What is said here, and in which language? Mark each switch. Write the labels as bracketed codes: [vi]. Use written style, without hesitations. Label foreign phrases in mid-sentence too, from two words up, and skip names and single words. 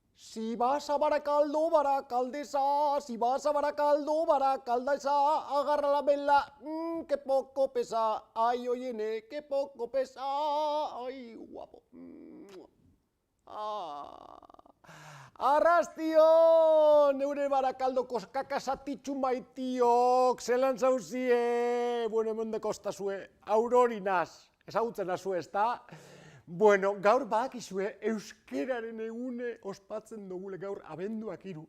[es] Si vas a Barakaldo, Baracaldesa, si vas a Barakaldo, Baracaldesa, agarra la vela, que poco pesa, ay, oye, que poco pesa, ay, guapo. [eu] Arrastion, neure Barakaldoko kakasatitxu maitiok, zelan zauzie, bueno, hemen dekostazue, Aurorinaz, ezagutzen azue, ezta? Bueno, gaur badakizue euskeraren egune ospatzen dugule gaur abenduak 3.